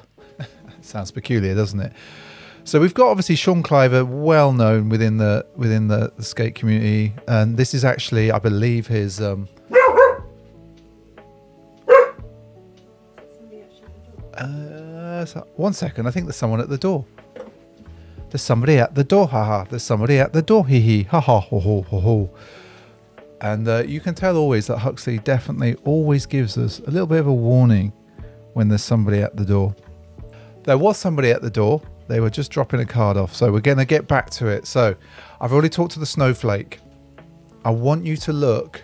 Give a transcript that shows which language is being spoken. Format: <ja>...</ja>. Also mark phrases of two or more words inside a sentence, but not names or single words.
<en>Sounds peculiar, doesn't it? So we've got obviously Sean Cliver, well known within the skate community, and this is actually, I believe, his. One second, I think there's someone at the door. There's somebody at the door, haha. There's somebody at the door, hee hee, haha, ho ho ho ho. And you can tell always that Huxley definitely always gives us a little bit of a warning when there's somebody at the door. There was somebody at the door. They were just dropping a card off. So we're going to get back to it. So I've already talked to the snowflake. I want you to look.</en>